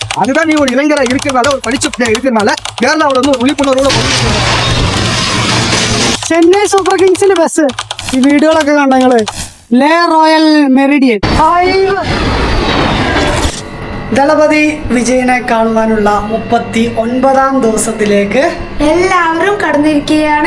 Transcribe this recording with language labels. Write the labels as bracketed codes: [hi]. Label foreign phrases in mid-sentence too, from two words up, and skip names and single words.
[ta] அதுதான் நீ ஒரு இளைஞரா இருக்கிறனால ஒரு படிச்ச பிள்ளையா இருக்கிறனால கேரளாவில் வந்து ஒரு விழிப்புணர்வோட [ml] ചെന്നൈ സൂപ്പർ കിങ്സിന്റെ ബസ് ഈ വീഡിയോകളൊക്കെ കണ്ട നിങ്ങള് ലേ റോയൽ മെറിഡിയൻ ദളപതി വിജയനെ കാണുവാനുള്ള 39ാം ദിവസത്തിലേക്ക് എല്ലാവരും കടന്നിരിക്കുകയാണ്.